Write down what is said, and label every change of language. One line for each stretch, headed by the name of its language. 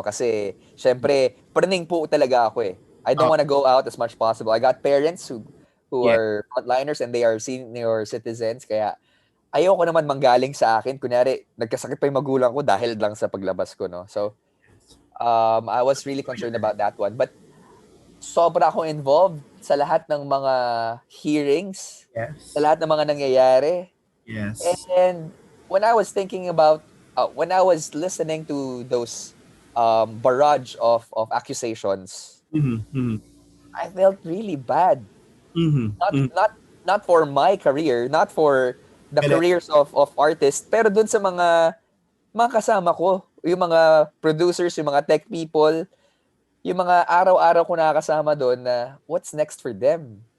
Filipino: Kasi, syempre, praning po talaga ako eh.
English: I don't want to go out as much possible. I got parents who are frontliners and they are senior citizens.
Filipino: Kaya, ayoko naman manggaling sa akin. Kunyari, nagkasakit pa yung magulang ko dahil lang sa paglabas ko, no?
English: So, I was really concerned about that one.
Filipino: But, sobra akong involved sa lahat ng mga hearings,
English: Yes.
Filipino: sa lahat ng mga nangyayari.
English: Yes. And when I was thinking about, when I was listening to those barrage of accusations, I felt really bad. Not for my career, not for the careers of artists,
Filipino: pero dun sa mga kasama ko, yung mga producers, yung mga tech people, yung mga araw-araw ko nakakasama doon na
English: what's next for them.